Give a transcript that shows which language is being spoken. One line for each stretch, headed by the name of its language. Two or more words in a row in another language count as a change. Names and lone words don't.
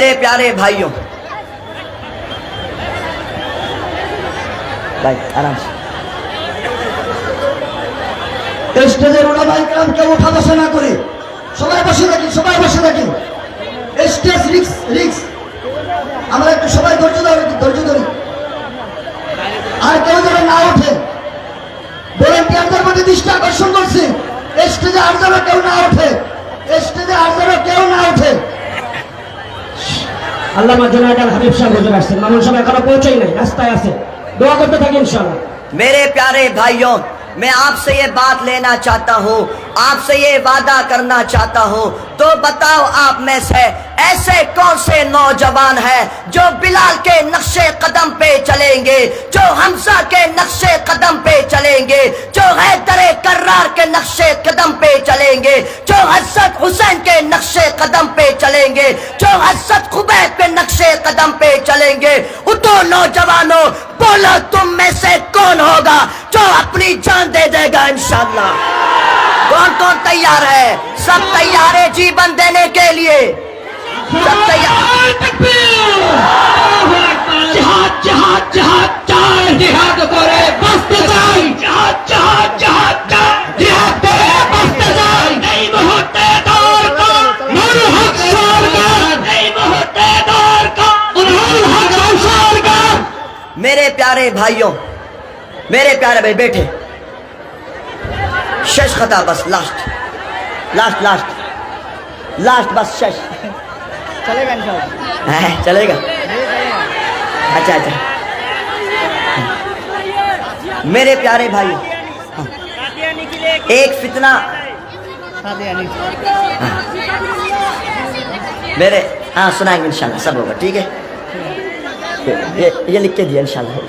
Urdu: پیارے بھائیوں، بھائی آرام سے
Bangla: স্টেজের ওলামায়ে কেরাম কেউ ওঠা বসা না করে সবাই বসে থাকি, সবাই বসে থাকি। স্টেজ রিক্স রিক্স, আমরা একটু সবাই ধৈর্য ধরি, ধৈর্য ধরি। আর কেউ যেন না ওঠে, ভলেন্টিয়ারদের প্রতি দৃষ্টি আকর্ষণ করছি, স্টেজে আর যেন কেউ না ওঠে, স্টেজে আর যেন কেউ না ওঠে। আল্লামা জুনায়েদ আল হাবিব সাহেব হুজুর আসছেন, মামুন সাহেব এখনো পৌঁছেই নাই, রাস্তায় আছে, দোয়া করতে থাকি ইনশাআল্লাহ।
Urdu: میرے پیارے بھائیوں، میں آپ سے یہ بات لینا چاہتا ہوں، آپ سے یہ وعدہ کرنا چاہتا ہوں، تو بتاؤ آپ میں سے ایسے کون سے نوجوان ہیں جو بلال کے نقش قدم پہ چلیں گے، جو حمزہ کے نقش قدم پہ چلیں گے، جو حیدر کرار کے نقش قدم پہ چلیں گے، جو حضرت حسین کے نقش قدم پہ چلیں گے، جو حضرت خبیب کے نقش قدم پہ چلیں گے؟ اٹھو نوجوانوں، بولو تم میں سے کون ہوگا جو اپنی جان دے دے گا انشاءاللہ؟ کون کون تیار ہے؟ سب تیار ہے جیون دینے کے لیے؟ سب تیار؟
Bangla: জিহাদ জিহাদ জিহাদ চাই, জিহাদ করে বাঁচতে চাই, জিহাদ জিহাদ জিহাদ চাই, জিহাদ করে বাঁচতে চাই। এই মুহূর্তে দরকার নুরুল হক সরকার, এই মুহূর্তে দরকার নুরুল হক সরকার।
Urdu: میرے پیارے بھائیوں، میرے پیارے بھائی بیٹھے، شش خطا بس،
English: last last last last
Urdu: بس شش چلے گا انشاءاللہ؟ چلے گا؟ اچھا اچھا، میرے پیارے بھائی، ایک فتنہ میرے ہاں سنائیں گے انشاءاللہ، سب ہوگا ٹھیک ہے، یہ لکھ کے دیا انشاءاللہ ہوگا۔